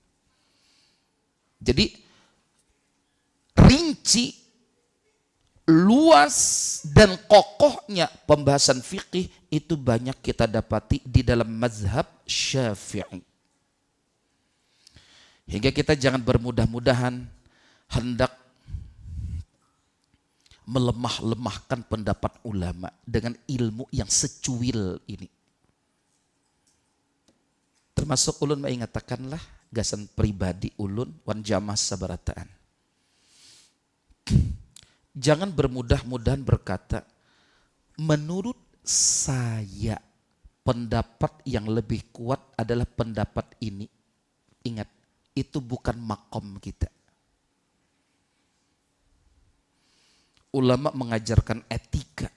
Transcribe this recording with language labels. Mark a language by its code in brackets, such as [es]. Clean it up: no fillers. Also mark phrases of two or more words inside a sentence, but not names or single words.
[id] Jadi rinci, luas dan kokohnya pembahasan fikih itu banyak kita dapati di dalam mazhab Syafi'i. Hingga kita jangan bermudah-mudahan hendak melemah-lemahkan pendapat ulama dengan ilmu yang secuil ini. [bjn] Termasuk ulun mengatakanlah gasan pribadi ulun wan jamaah sabarataan. [id] Jangan bermudah-mudahan berkata, menurut saya pendapat yang lebih kuat adalah pendapat ini. Ingat, itu bukan makom kita. Ulama mengajarkan etika.